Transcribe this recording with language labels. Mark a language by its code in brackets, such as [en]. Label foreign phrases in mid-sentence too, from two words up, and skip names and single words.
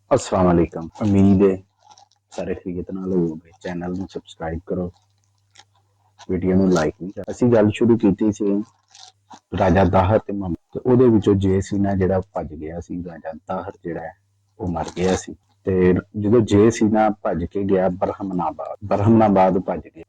[ar] السلام عليكم. [pa] ਉਮੀਦ ਹੈ ਸਾਰੇ ਖਰੀਤ ਨਾਲ ਹੋਵੋਗੇ। चैनल ਨੂੰ ਸਬਸਕ੍ਰਾਈਬ ਕਰੋ, ਵੀਡੀਓ ਨੂੰ ਲਾਈਕ ਵੀ ਕਰੋ। ਅਸੀਂ ਗੱਲ ਸ਼ੁਰੂ ਕੀਤੀ ਸੀ ਰਾਜਾ ਦਾਹਰ ਤੇ ਮੁਹੰਮਦ ਤੇ ਉਹਦੇ ਵਿੱਚੋਂ ਜੇ ਸੀ ਨਾ ਜਿਹੜਾ ਭੱਜ ਗਿਆ ਸੀ। ਰਾਜਾ ਦਾਹਰ ਜਿਹੜਾ ਹੈ ਉਹ ਮਰ ਗਿਆ ਸੀ ਤੇ ਜਦੋਂ ਜੇ ਸੀ ਨਾ ਭੱਜ ਕੇ ਗਿਆ ਬਰਹਮਨਾਬਾਦ ਭੱਜ ਗਿਆ।